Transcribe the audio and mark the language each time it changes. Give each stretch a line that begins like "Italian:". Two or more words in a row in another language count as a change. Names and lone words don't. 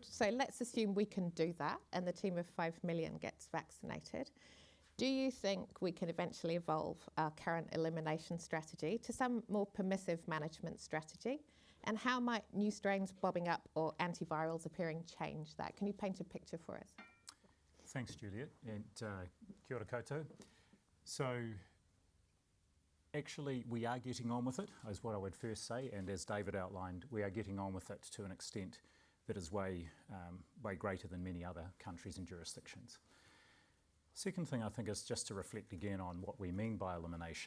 English: So let's assume we can do that and the team of 5 million gets vaccinated. Do you think we can eventually evolve our current elimination strategy to some more permissive management strategy? And how might new strains bobbing up or antivirals appearing change that? Can you paint a picture for us? Thanks, Juliet, and
Māori: kia ora koutou.
English: So, actually, we are getting on with it, is what I would first say, and as David outlined, we are getting on with it to an extent that is way greater than many other countries and jurisdictions. Second thing I think is just to reflect again on what we mean by elimination.